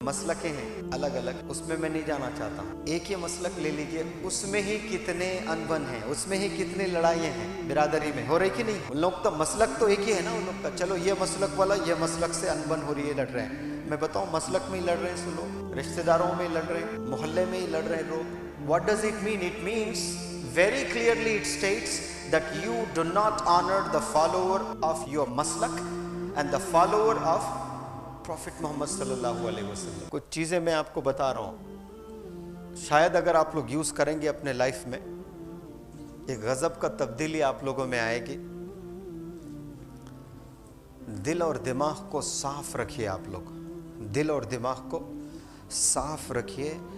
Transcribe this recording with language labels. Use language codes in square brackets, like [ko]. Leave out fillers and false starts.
[hi] मसलकें हैं अलग अलग, उसमें मैं नहीं जाना चाहता हूँ। एक ही मसलक ले लीजिए, उसमें ही कितने अनबन हैं, उसमें ही कितनी लड़ाइयाँ हैं बिरादरी में, हो रही कि नहीं? उन लोग तो मसलक तो एक ही है ना उन लोग का। चलो ये मसलक वाला ये मसलक से अनबन हो रही है, लड़ रहे हैं। मैं बताऊँ मसलक में ही लड़ रहे हैं सो लोग, रिश्तेदारों में लड़ रहे हैं, मोहल्ले में ही लड़ रहे हैं लोग। [en] What does it mean? It means very clearly it states that you do not honor the follower of your maslak and the follower of prophet Mohammad सल्लल्लाहु अलैहि वसल्लम। [hi] कुछ चीज़ें मैं आपको बता रहा हूँ, शायद अगर आप लोग यूज़ करेंगे अपने लाइफ में, एक गज़ब का तब्दीली आप लोगों में आएगी। दिल और दिमाग को साफ रखिए आप लोग, दिल और दिमाग को साफ रखिए।